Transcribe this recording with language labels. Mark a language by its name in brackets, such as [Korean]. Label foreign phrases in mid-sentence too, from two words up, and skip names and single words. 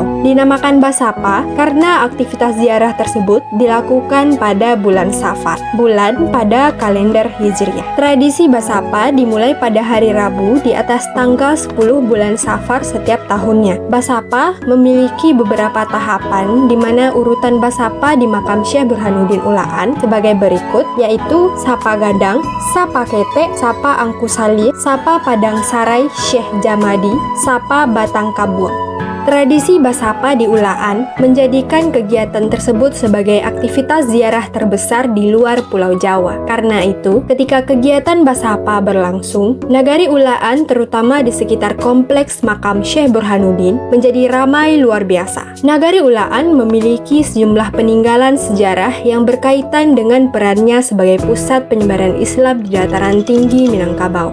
[Indonesian] Dinamakan Basapa karena aktivitas ziarah tersebut dilakukan pada bulan Safar, bulan pada kalender Hijriah. Tradisi Basapa dimulai pada hari Rabu di atas tanggal 10 bulan Safar setiap tahunnya. Basapa memiliki beberapa tahapan di mana urutan Basapa di makam Syekh Burhanuddin Ulaan sebagai berikut, yaitu Sapa Gadang, Sapa Kete, Sapa Angkusali, Sapa Padang Sarai Syekh Jamadi, Sapa Batang Kabur. Tradisi Basapa di Ulaan menjadikan kegiatan tersebut sebagai aktivitas ziarah terbesar di luar Pulau Jawa. Karena itu, ketika kegiatan Basapa berlangsung, Nagari Ulaan terutama di sekitar kompleks makam Syekh Burhanuddin menjadi ramai luar biasa. Nagari Ulaan memiliki sejumlah peninggalan sejarah yang berkaitan dengan perannya sebagai pusat penyebaran Islam di dataran tinggi Minangkabau.